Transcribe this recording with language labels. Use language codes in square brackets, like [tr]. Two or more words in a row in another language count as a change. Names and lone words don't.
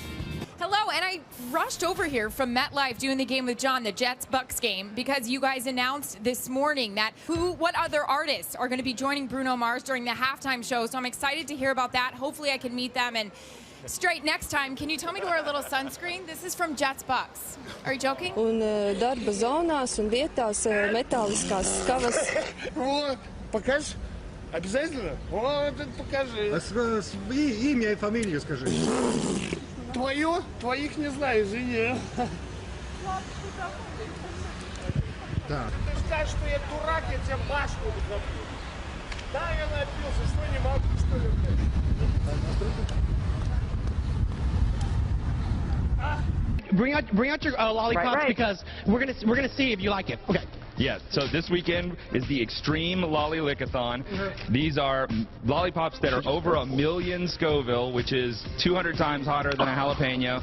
[en] Hello, and I rushed over here from MetLife doing the Game with John, the Jets-Bucks game, because you guys announced this morning that what other artists are going to be joining Bruno Mars during the halftime show. So I'm excited to hear about that. Hopefully I can meet them. And straight next time, can you tell me to wear a little sunscreen? This is from Jets-Bucks. Are you joking? [lv] Un darba zonās un vietās metāliskās skavas. [ru] Покажешь? Обязательно? Вот, покажи. Имя и фамилию скажи. Твою? Твоих не знаю, извини. Так. Ты скажешь, что я дурак, я тебе башку забью. Да, я напился, что не могу, что ли? [en] Bring out your lollipops because we're gonna see if you like it. Okay. Yes, so this weekend is the Extreme Lolly Lickathon. These are lollipops that are over 1 million Scoville, which is 200 times hotter than a jalapeno.